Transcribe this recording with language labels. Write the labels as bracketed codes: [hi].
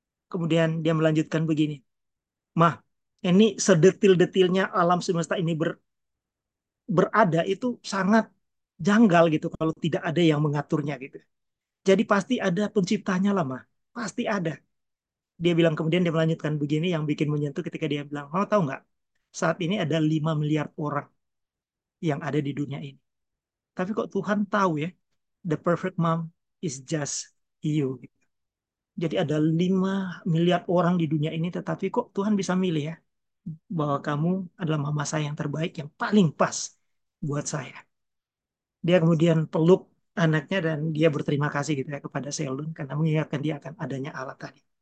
[id] Kemudian dia melanjutkan begini, mah, ini sedetil-detilnya alam semesta ini berada itu sangat janggal gitu kalau tidak ada yang mengaturnya gitu. Jadi pasti ada penciptanya lah, mah. Pasti ada. Dia bilang, kemudian dia melanjutkan begini yang bikin menyentuh ketika dia bilang, mau tahu nggak, saat ini ada 5 miliar orang yang ada di dunia ini. Tapi kok Tuhan tahu ya, [en] the perfect mom is just you. [id] Gitu. Jadi ada 5 miliar orang di dunia ini, tetapi kok Tuhan bisa milih ya, bahwa kamu adalah mama saya yang terbaik, yang paling pas buat saya. Dia kemudian peluk anaknya dan dia berterima kasih gitu ya kepada Sheldon karena mengingatkan dia akan adanya Allah tadi.